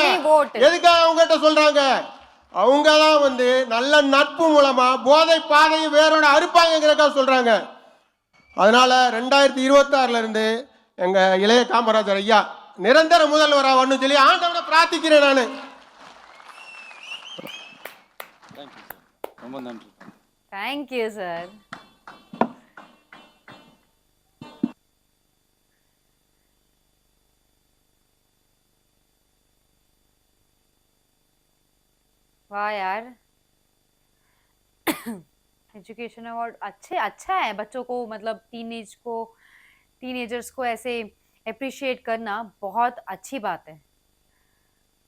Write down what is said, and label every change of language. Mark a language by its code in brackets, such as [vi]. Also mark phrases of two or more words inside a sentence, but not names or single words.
[ta] எதுக்காக அவங்ககிட்ட சொல்றாங்க, அவங்க தான் வந்து நல்ல நட்பு மூலமா போதை பாதையை வேரோட அறுப்பாங்கிறதுக்காக சொல்றாங்க. அதனால 2026 எங்க இளைய காமராஜர் ஐயா நிரந்தர முதல்வராக வரணும்னு சொல்லி ஆண்டவனை பிரார்த்திக்கிறேன் நான். ரொம்ப நன்றி. [en] thank you sir. [hi] वाह यार, [en] education award [hi] अच्छा है बच्चों को, मतलब टीनेजर्स को ऐसे अप्रिशिएट करना बहुत अच्छी बात है।